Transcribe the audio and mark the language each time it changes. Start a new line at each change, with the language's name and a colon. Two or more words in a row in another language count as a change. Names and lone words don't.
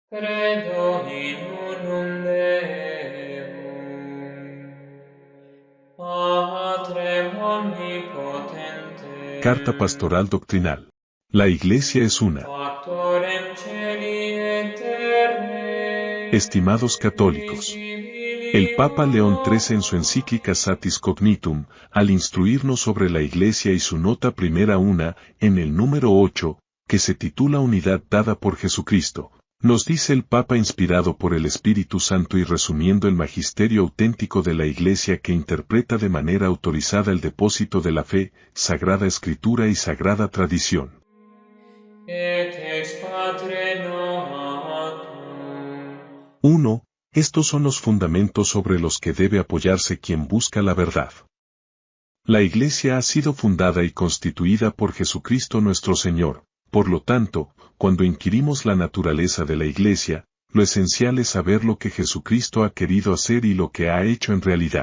Latin: Credo in unum Deum, Patrem
Spanish: Carta
Latin: omnipotentem,
Spanish: Pastoral Doctrinal. La Iglesia es una.
Latin: Factorem celi et terrae,
Spanish: Estimados católicos, el Papa León XIII en su encíclica Satis Cognitum, al instruirnos sobre la Iglesia y su nota primera una, en el número 8, que se titula Unidad dada por Jesucristo, nos dice el Papa inspirado por el Espíritu Santo y resumiendo el magisterio auténtico de la Iglesia que interpreta de manera autorizada el depósito de la fe, Sagrada Escritura y Sagrada Tradición.
Latin: et ex Patre natum.
Spanish: 1. Estos son los fundamentos sobre los que debe apoyarse quien busca la verdad. La Iglesia ha sido fundada y constituida por Jesucristo nuestro Señor. Por lo tanto, cuando inquirimos la naturaleza de la Iglesia, lo esencial es saber lo que Jesucristo ha querido hacer y lo que ha hecho en realidad.